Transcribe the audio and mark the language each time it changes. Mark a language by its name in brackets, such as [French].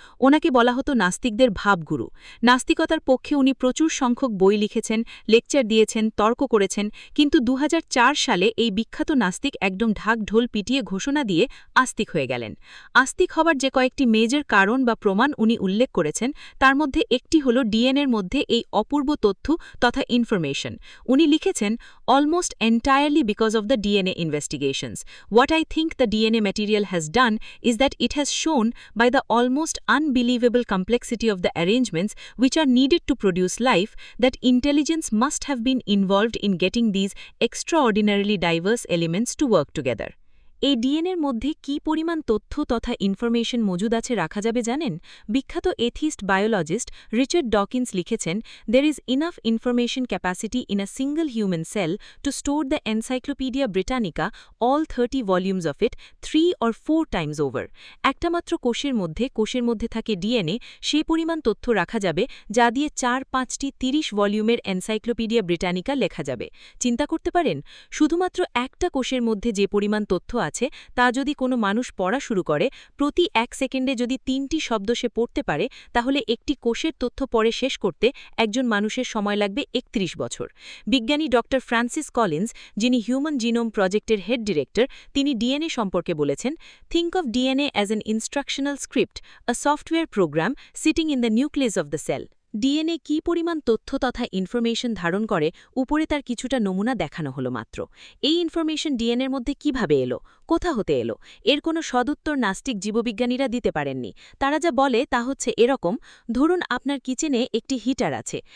[Bangla] ওনাকে বলা হতো নাস্তিকদের ভাবগুরু। নাস্তিকতার পক্ষে উনি প্রচুর সংখ্যক বই লিখেছেন, লেকচার দিয়েছেন, তর্ক করেছেন, কিন্তু ২০০৪ সালে এই বিখ্যাত নাস্তিক একদম ঢাক ঢোল পিটিয়ে ঘোষণা দিয়ে আস্তিক হয়ে গেলেন। আস্তিক হবার যে কয়েকটি মেজর কারণ বা প্রমাণ উনি উল্লেখ করেছেন তার মধ্যে একটি হল ডিএনএর মধ্যে এই অপূর্ব তথ্য তথা ইনফরমেশন। উনি লিখেছেন, [English] almost entirely because of the DNA investigations. What I think the DNA material has done is that it has shown by the almost unbelievable complexity of the arrangements which are needed to produce life that intelligence must have been involved in getting these extraordinarily diverse elements to work together. [Bangla] এই ডিএনএর মধ্যে কি পরিমাণ তথ্য তথা information মজুদ আছে রাখা যাবে জানেন? বিখ্যাত এথিস্ট বায়োলজিস্ট রিচার্ড ডকিন্স লিখেছেন, [English] "There is enough information capacity in a single human cell to store the Encyclopedia Britannica, all 30 volumes of it, 3 or 4 times over." [Bangla] একটা মাত্র কোষের মধ্যে থাকে ডিএনএ, সে পরিমাণ তথ্য রাখা যাবে যা দিয়ে 4-5টি 30 ভলিউমের এনসাইক্লোপিডিয়া ব্রিটানিকা লেখা যাবে। চিন্তা করতে পারেন, শুধুমাত্র একটা কোষের মধ্যে যে পরিমাণ তথ্য আছে তা যদি কোনো মানুষ পড়া শুরু করে, প্রতি 1 সেকেন্ডে যদি 3টি শব্দ সে পড়তে পারে, তাহলে একটি কোষের তথ্য পড়ে শেষ করতে একজন মানুষের সময় লাগবে 31 বছর। বিজ্ঞানী ডক্টর ফ্রান্সিস কলিন্স, যিনি হিউম্যান জিনোম প্রজেক্টের হেড ডিরেক্টর, তিনি ডিএনএ সম্পর্কে বলেছেন, [English] "Think of DNA as an instructional script, a software program sitting in the nucleus of the cell." [Bangla] DNA কী পরিমাণ তথ্য তথা ইনফরমেশন ধারণ করে উপরে তার কিছুটা নমুনা দেখানো হলো মাত্র। এই ইনফরমেশন ডিএনএর মধ্যে কিভাবে এলো, কোথা হতে এলো, এর কোনো সদুত্তর নাস্তিক জীববিজ্ঞানীরা দিতে পারেননি। তারা যা বলে তা হচ্ছে এরকম: ধরুন আপনার কিচেনে একটি হিটার আছে।